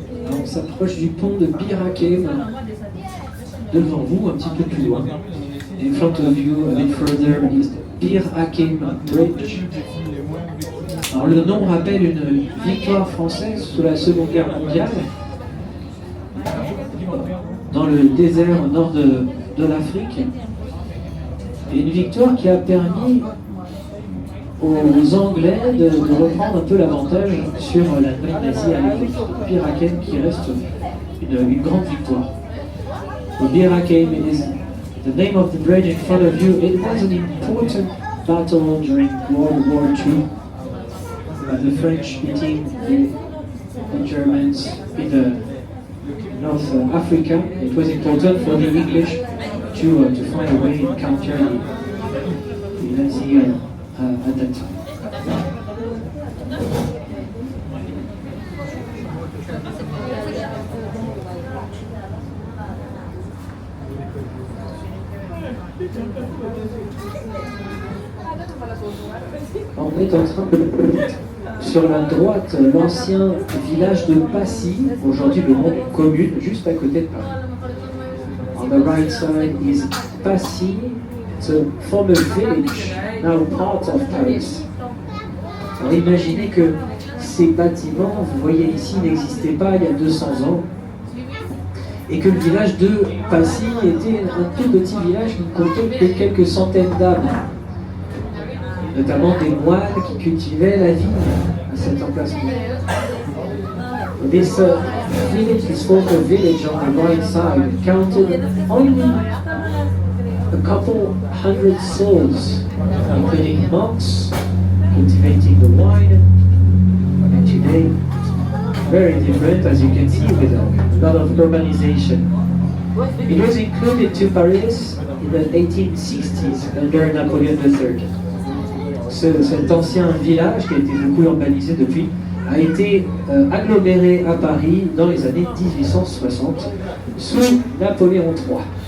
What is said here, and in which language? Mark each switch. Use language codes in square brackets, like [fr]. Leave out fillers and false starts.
[fr] On s'approche du pont de Bir Hakeim, devant vous, un petit peu plus loin. [en] In front of you, a bit further, is Bir Hakeim Bridge. [fr] Alors le nom rappelle une victoire française sous la Seconde Guerre mondiale dans le désert au nord de l'Afrique. Et une victoire qui a permis aux Anglais de reprendre un peu l'avantage sur l'Allemagne nazie à l'époque. Bir Hakeim qui reste une grande victoire. [en] Bir Hakeim is the name of the bridge in front of you. It was an important battle during World War II. The French beating the Germans in North Africa. It was important for the English to find a way to counter the Nazi at that time. [fr] On est en train de... Sur la droite, l'ancien village de Passy, aujourd'hui le nom d'une commune, juste à côté de Paris. [en] On the right side is Passy, it's a former village, now part of Paris. Alors imaginez que ces bâtiments, vous voyez ici, n'existaient pas il y a 200 ans, et que le village de Passy était un tout petit village qui ne comptait que quelques centaines d'âmes, notamment des moines qui cultivaient la vigne à cet emplacement. This village, this former village on the right side, counted only a couple hundred souls, including monks cultivating the wine, and today very different, as you can see, with a lot of urbanization. It was included to Paris in the 1860s under Napoleon III. [fr] Cet ancien village, qui a été beaucoup urbanisé depuis, a été aggloméré à Paris dans les années 1860 sous Napoléon III.